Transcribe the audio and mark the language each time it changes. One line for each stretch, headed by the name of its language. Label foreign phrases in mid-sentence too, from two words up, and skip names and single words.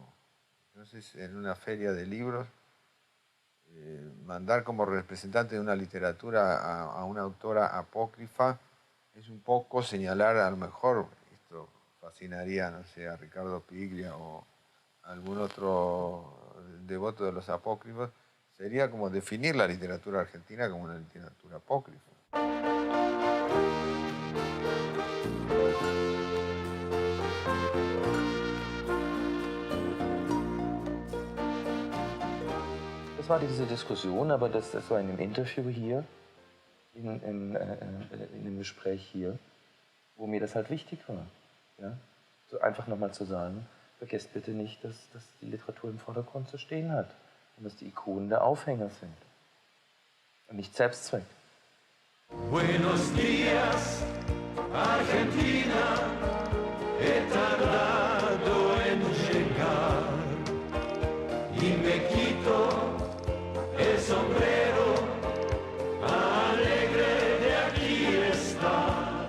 Spanish: Entonces, en una feria de libros, mandar como representante de una literatura a una autora apócrifa es un poco señalar, a lo mejor, esto fascinaría, no sé, a Ricardo Piglia o algún otro devoto de los apócrifos, sería como definir la literatura argentina como una literatura apócrifa.
German: Das war diese Diskussion, aber das war in einem Interview hier, in dem Gespräch hier, wo mir das halt wichtig war. Ja? So einfach nochmal zu sagen, vergesst bitte nicht, dass die Literatur im Vordergrund zu stehen hat und dass die Ikonen der Aufhänger sind und nicht Selbstzweck.
Spanish: Buenos días, Argentina, he tardado en llegar y me quito el sombrero alegre de aquí estar.